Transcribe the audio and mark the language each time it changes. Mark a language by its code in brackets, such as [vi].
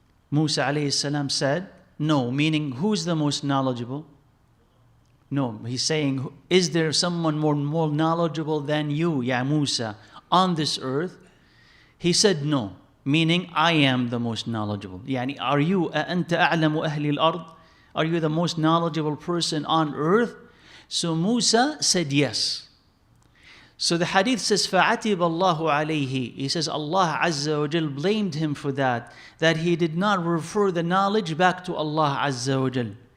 [en] Musa alayhi salam said, no, meaning who's the most knowledgeable? No, he's saying, is there someone more knowledgeable than you, ya Musa, on this earth? He said, no, meaning I am the most knowledgeable. [ar] Yani, [en] are you, [ar] أَأَنْتَ أَعْلَمُ أَهْلِ الْأَرْضِ? [en] Are you the most knowledgeable person on earth? So Musa said yes. So the hadith says, [ar] فَعَتِبَ اللَّهُ عَلَيْهِ. [en] He says Allah Azza wa Jal blamed him for that he did not refer the knowledge back to Allah Azza wa Jal.